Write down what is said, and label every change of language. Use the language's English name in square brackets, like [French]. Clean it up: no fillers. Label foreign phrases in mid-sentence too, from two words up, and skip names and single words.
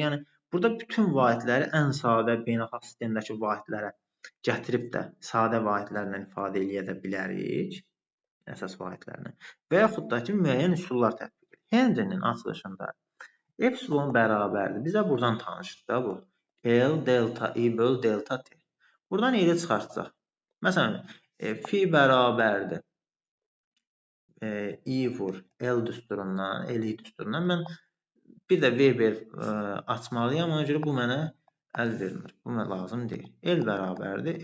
[Azerbaijani] Yəni, burada bütün vahidləri ən sadə beynəlxalq sistemdəki vahidlərə gətirib də sadə vahidlərlə ifadə edə də bilərik. Əsas vahidlərini. Və yaxud da ki, müəyyən üsullar tətbiq edilir. Henry'nin açılışında epsilon bərabərdir. Bizə buradan tanışdır da bu. L delta I böl delta T. Buradan i-də çıxartacaq. Məsələn, fi bərabərdir. I vur L düsturundan, L düsturundan. Mən bir də Weber açmalıyam. Ona görə bu mənə əl vermir. Bu mənə lazım deyil. L bərabərdir.